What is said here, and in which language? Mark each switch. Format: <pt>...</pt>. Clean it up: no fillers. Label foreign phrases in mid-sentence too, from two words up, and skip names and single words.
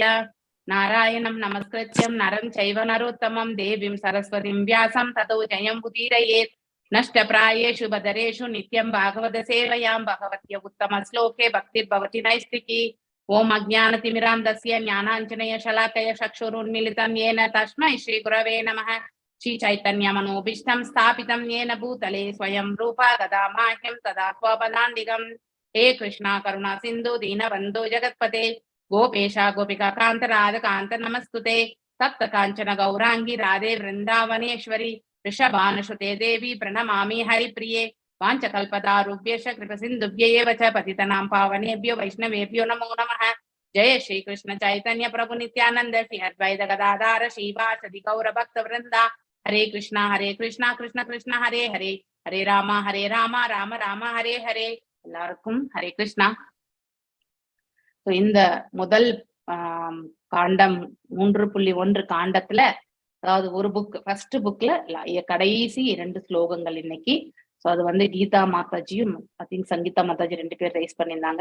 <sa>नारायणम् नमस्कृत्यम् नरम् चैव नरोत्तमम् देवीम् सरस्वतीम् व्यासम् ततो जयम् उदीरयेत्. नष्टप्रायेषु भद्रेषु नित्यम् भागवत सेवया भगवति उत्तम श्लोके भक्तिर्भवति नैष्ठिकी. ओम् अज्ञानतिमिरान्धस्य ज्ञानाञ्जन शलाकया चक्षुरुन्मीलितम् येन तस्मै श्री गुरवे नमः. श्री चैतन्य मनोभीष्टं स्थापितं येन भूतले स्वयं रूपा ददामाह्यं तदा स्वपदान्तिकम्. हे कृष्णा करुणा सिन्धु दीनबन्धो जगत्पते गोपेशा गोपिका कान्त राधा कान्त नमस्तुते. तप्त काञ्चन गौरांगी राधे वृन्दावनेश्वरी ऋषभानुसुते देवी प्रणमामि हरिप्रिये. वाञ्छकल्पतारुभ्यश्च कृपसिन्धुभ्यैव च पतितनां पावनेभ्यो वैष्णवेभ्यो नमो नमः. जय श्री कृष्ण चैतन्य प्रभु नित्यानंद श्री अद्वैत गदाधार श्रीवासदि गौर भक्त वृंदा हरे कृष्ण कृष्ण कृष्ण हरे हरे, हरे राम राम राम हरे हरे.</sa> <ta>எல்லாருக்கும் ஹரே கிருஷ்ணா. இந்த முதல் காண்டம் 3.1 காண்டத்துல, அதாவது ஒரு</ta> <en>book first</en> <ta>புக்ல கடைசி 2 ஸ்லோகங்கள் இன்னைக்கு. சோ அது கீதா மாதாஜியும்</ta> <en>I think</en> <ta>சங்கீதா மாதாஜி 2 பேர் ரைஸ் பண்ணியிருந்தாங்க.</ta>